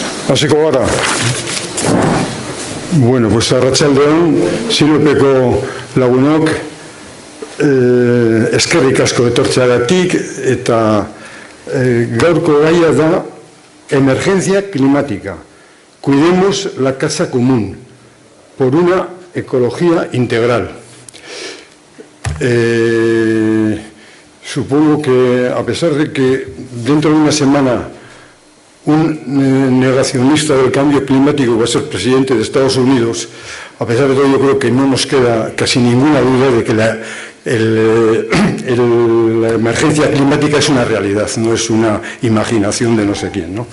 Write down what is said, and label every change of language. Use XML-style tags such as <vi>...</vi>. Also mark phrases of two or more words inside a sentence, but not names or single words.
<eu>Hasiko gara. Bueno, pues arratsaldeon, Sinopeko lagunok, eskerrik asko etortzeagatik, eta gaurko gaia da</eu> <es>emergencia climática. Cuidemos la casa común por una ecología integral. Supongo que, a pesar de que dentro de una semana un negacionista del cambio climático va a ser presidente de Estados Unidos, a pesar de todo yo creo que no nos queda casi ninguna duda de que la emergencia climática es una realidad, no es una imaginación de no sé quién, ¿no?</es>